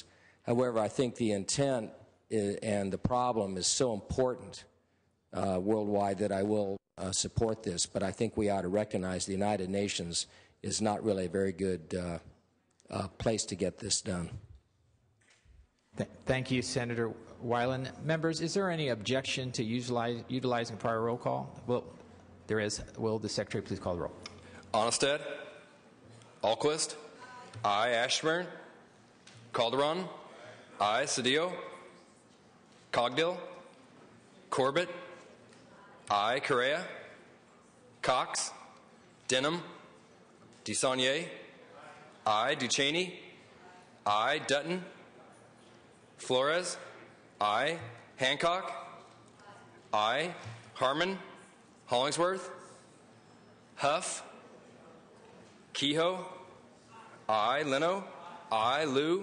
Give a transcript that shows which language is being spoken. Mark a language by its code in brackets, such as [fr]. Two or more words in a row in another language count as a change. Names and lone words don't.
[en] However, I think the intent and the problem is so important worldwide that I will support this, but I think we ought to recognize the United Nations is not really a very good place to get this done. Thank you, Senator Wyland. Members, is there any objection to utilizing prior roll call? Well, there is. Will the Secretary please call the roll? Onnested? Alquist? Aye. Ashburn? Calderon? Aye. Cedillo? Cogdill? Corbett? Aye. Correa? Cox? Denham. DeSaulnier. I. Ducheney. I. Dutton. Flores. I. Hancock. I. Harmon. Hollingsworth. Huff. Kehoe. I. Leno. I. Liu.